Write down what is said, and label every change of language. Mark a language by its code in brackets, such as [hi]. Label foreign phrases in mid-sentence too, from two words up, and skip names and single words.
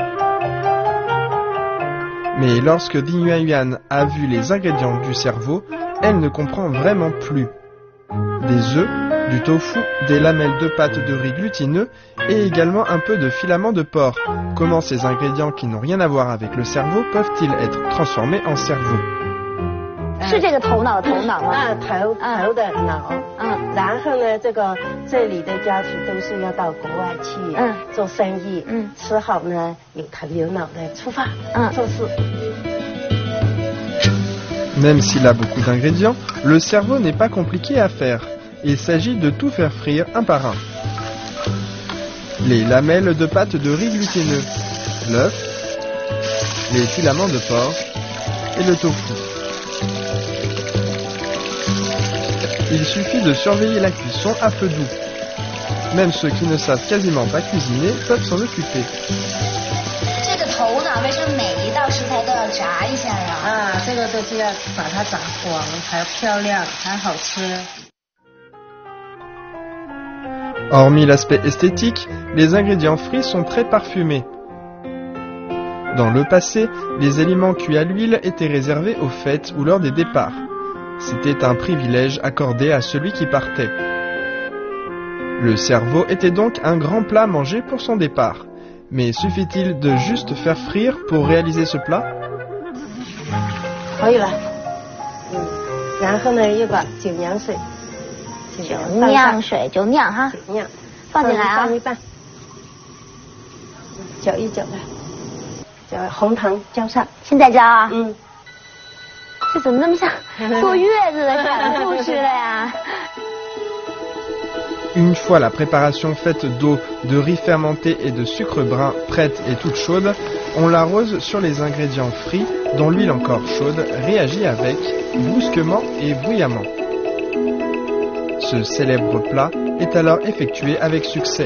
[fr] Mais lorsque Ding Yuanyuan a vu les ingrédients du cerveau, elle ne comprend vraiment plus. Des œufs, du tofu, des lamelles de pâte de riz glutineux et également un peu de filament de porc. Comment ces ingrédients qui n'ont rien à voir avec le cerveau peuvent-ils être transformés en cerveau? [zh] 是这个头脑的头脑吗？头的脑。然后呢，这里的家属都是要到国外去做生意，吃好呢有头有脑的出发做事。 [fr] Même s'il a beaucoup d'ingrédients, le cerveau n'est pas compliqué à faire. Il s'agit de tout faire frire un par un. Les lamelles de pâte de riz glutineux, l'œuf, les filaments de porc et le tofu. Il suffit de surveiller la cuisson à feu doux. Même ceux qui ne savent quasiment pas cuisiner peuvent s'en occuper. [zh] 这个头脑为什么每一道食材都要炸一下呀？这个都是要把它炸黄，才漂亮，才好吃。 [fr] Hormis l'aspect esthétique, les ingrédients frits sont très parfumés. Dans le passé, les aliments cuits à l'huile étaient réservés aux fêtes ou lors des départs. C'était un privilège accordé à celui qui partait. Le cerveau était donc un grand plat mangé pour son départ. Mais suffit-il de juste faire frire pour réaliser ce plat? [zh] 可以了。然后呢，又把酒酿水。酒酿水就酿哈，酿，放进来啊，放一半，搅一搅的，红糖浇上，现在浇啊，这怎么那么像坐月子的产妇似的呀？ [fr] Une fois la préparation faite d'eau, de riz fermenté et de sucre brun prête et toute chaude, on l'arrose sur les ingrédients frits dont l'huile encore chaude réagit avec brusquement et bruyamment. Ce célèbre plat est alors effectué avec succès.